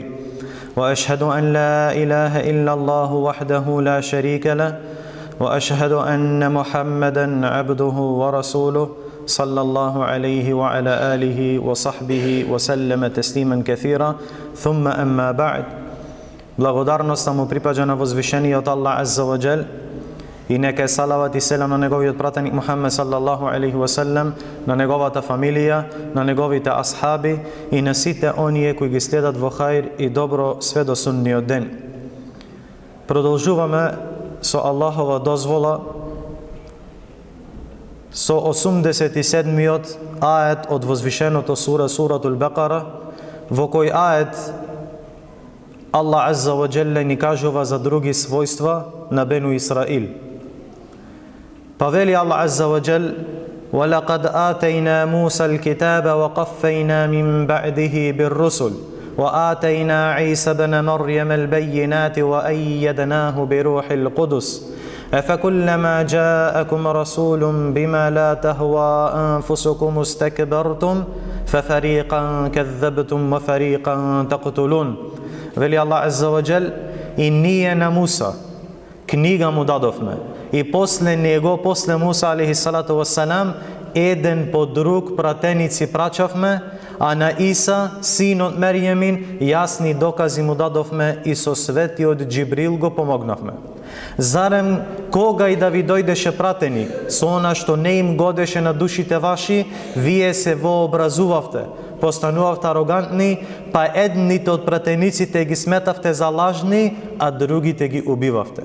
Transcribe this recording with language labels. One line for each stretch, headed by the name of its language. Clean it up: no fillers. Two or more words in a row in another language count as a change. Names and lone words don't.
Arabic: وأشهد أن لا إله إلا الله وحده لا شريك له، وأشهد أن محمدا عبده ورسوله صلى الله عليه وعلى آله وصحبه وسلم تسليما كثيرا. ثم أما بعد.
Macedonian: Благодарноста му припаѓа на возвишениот Аллах
Arabic: عز وجل
Macedonian: и нека е салават и селам на неговиот пратеник Мухаммед
Arabic: صلى الله عليه وسلم,
Macedonian: на неговата фамилија, на неговите асхаби и на сите оние кои ги следат во хаир и добро све до судниот ден. Продолжуваме со Аллахова дозвола со 87-миот ает од возвишеното суратул Бекара, во кој ает Аллах
Arabic: عز وجل
Macedonian: ни кажува за други својства на Бену Исраил. Па вели Аллах Азза ва Џел:
Arabic: وَلَقَدْ آتَيْنَا مُوسَى الْكِتَابَ وَقَفَّيْنَا مِنْ بَعْدِهِ بِالرُّسُلِ وَآتَيْنَا عِيسَى ابْنَ مَرْيَمَ الْبَيِّنَاتِ وَأَيَّدْنَاهُ بِرُوحِ الْقُدُسِ أَفَكُلَّمَا جَاءَكُمْ رَسُولٌ بِمَا لَا تَهْوَى أَنفُسُكُمُ اسْتَكْبَرْتُمْ فَفَرِيقًا كَذَّبْتُمْ وَفَرِيقًا تَقْتُلُونَ.
Macedonian: Вели Аллах
Arabic: عز وجل:
Macedonian: и ние на Муса книга му дадовме, и после него, после Муса
Arabic: عليه الصلاة والسلام,
Macedonian: еден по друг пратеници прачавме, а на Иса, синот Мерјемин, јасни докази му дадовме и со светиот Џибрил го помогнавме. Зарем кога и да ви дојдеше пратеник со она што не им годеше на душите ваши, вие се вообразувавте, постанувавте арогантни, па едните од пратениците ги сметавте за лажни, а другите ги убивавте.